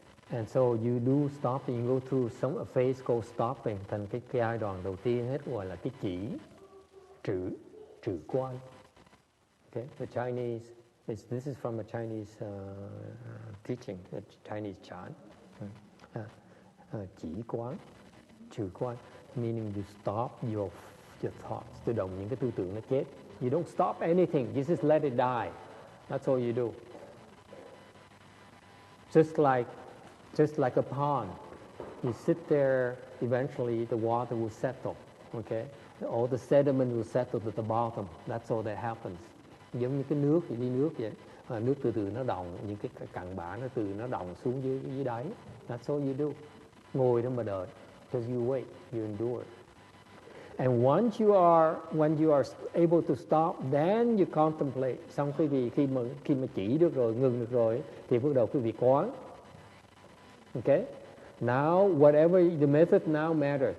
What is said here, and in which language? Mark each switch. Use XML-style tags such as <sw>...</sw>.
<en>And so you do stopping, you go through a phase called stopping.</en> <vi>Thành cái giai đoạn đầu tiên hết gọi là cái chỉ, trừ quan.</vi> <en>Okay, the Chinese, this is from a Chinese teaching, a Chinese Chan.</en> <vi>Chỉ quán, trừ quan,</vi> <en>meaning you stop your thoughts,</en> <vi>tự động những cái tư tưởng nó chết.</vi> <en>You don't stop anything, you just let it die. That's all you do. Just like a pond. You sit there, eventually the water will settle, okay? All the sediment will settle to the bottom. That's all that happens.</en> <vi>Giống như cái nước thì đi nước vậy. Nước từ từ nó đọng, những cái cặn bã nó từ nó đọng xuống dưới đáy.</vi> <en>That's all you do.</en> <vi>Ngồi đó mà đợi.</vi> <en>Because you wait, you endure. And when you are able to stop, then you contemplate.</en> <vi>Xong quý vị khi mà chỉ được rồi, ngừng được rồi, thì bắt đầu quý vị quán.</vi> <en>Okay? Now, whatever the method now matters.</en>